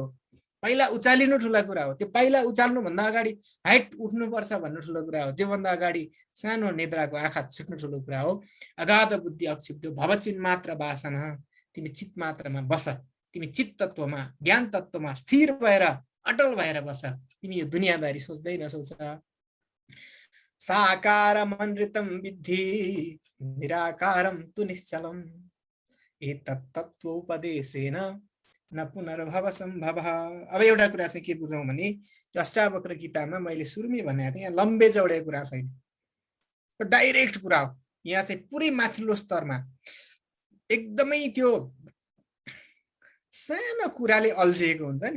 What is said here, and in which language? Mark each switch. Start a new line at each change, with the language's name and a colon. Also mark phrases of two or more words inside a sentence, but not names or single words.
Nepali: पाइला उचालिनु ठुलो कुरा हो। त्यो पाइला उचाल्नुभन्दा अगाडि हाइट उठ्नुपर्छ भन्नु ठुलो कुरा हो। त्योभन्दा अगाडि सानो निद्राको आँखा छुट्नु ठुलो कुरा हो।
Sanskrit: अगाध बुद्धि अक्षिप्तो भवचिन् मात्र वासना,
Nepali: तिमी चित मात्रमा बस, तिमी चित तत्वमा, ज्ञान तत्वमा स्थिर भएर अटल भएर बस। तिमी यो दुनियाँदारी सोच्दै नसोच।
Sanskrit: साकारम अनृतम विद्धि निराकारम तु निश्चलम, एतत् तत्त्वोपदेशेन न पुनर्भव सम्भव।
Nepali: अब एउटा कुरा चाहिँ के बुझौँ भने अष्टावक्र गीतामा मैले सुरुमै भनेको थिएँ, यहाँ
Hindi: लम्बे चौडे
Nepali: कुरा छैन, डाइरेक्ट कुरा हो। यहाँ चाहिँ पुरै माथिल्लो स्तरमा एकदमै त्यो सानो कुराले अल्झिएको हुन्छ नि।